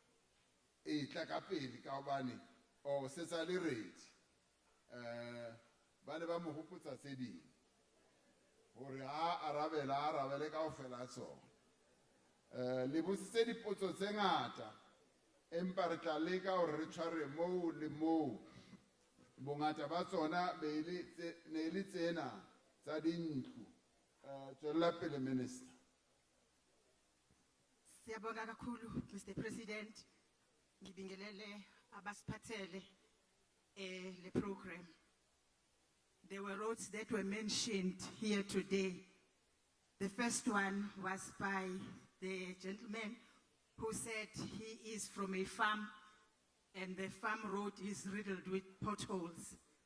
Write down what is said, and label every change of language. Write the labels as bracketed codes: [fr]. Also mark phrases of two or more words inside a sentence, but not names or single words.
[st] E tla ka pele ka hobane o se sa le ready ba ne ba mo hopotsa tse ding hore a arabele kaofela tsona le botsitse dipotso tse ngata empa re tla leka hore re tshware moo le moo bongata ba tsona ne le tsena tsa dintlo tswela pele minister. [zu] Siyabonga kakhulu Mr. President, ngibingelele abasiphathele le program. [en] There were roads that were mentioned here today. The first one was by the gentleman who said he is from a farm and the farm road is riddled with potholes.